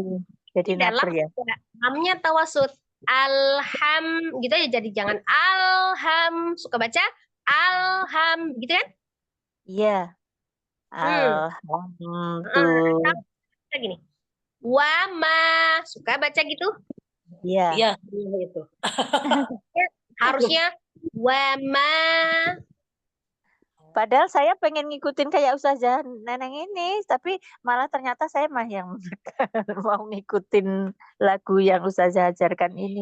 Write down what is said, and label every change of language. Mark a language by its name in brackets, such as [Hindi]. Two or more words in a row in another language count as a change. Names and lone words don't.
[Indonesian] Jadi naber ya. Lamnya tawassut. Alham, gitu aja, jadi jangan alham. alham, suka baca alham, gitu kan? Iya. Alhamdulillah. Atau gini, wama, suka baca gitu? Iya. Iya, itu. Harusnya wama. Padahal saya pengen ngikutin kayak Ustazah Neneng ini, tapi malah ternyata saya mah yang mau ngikutin lagu yang Ustazah ajarkan ini.